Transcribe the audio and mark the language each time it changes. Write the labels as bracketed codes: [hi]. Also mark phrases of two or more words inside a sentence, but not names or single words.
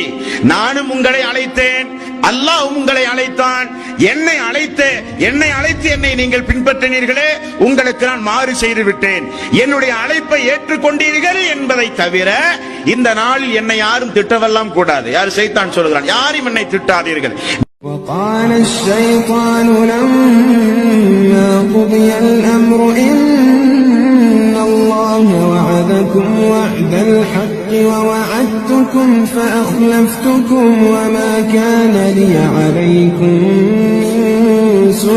[ta] நானும் உங்களை அழைத்தேன், அல்லாஹ் உங்களை அழைத்தான். என்னை அழைத்து என்னை நீங்கள் பின்பற்றினீர்களே, உங்களுக்கு நான் மாறு செய்து விட்டேன். என்னுடைய அழைப்பை ஏற்றுக்கொண்டீர்கள் என்பதை தவிர இந்த நாளில் என்னை யாரும் திட்டவெல்லாம் கூடாது. யார்? சைத்தான் சொல்கிறான், யாரும் என்னை திட்டாதீர்கள். [ar] وقال الشيطان لما قضي الأمر إن الله وعدكم وعد الحق ووعدتكم فأخلفتكم وما كان لي عليكم من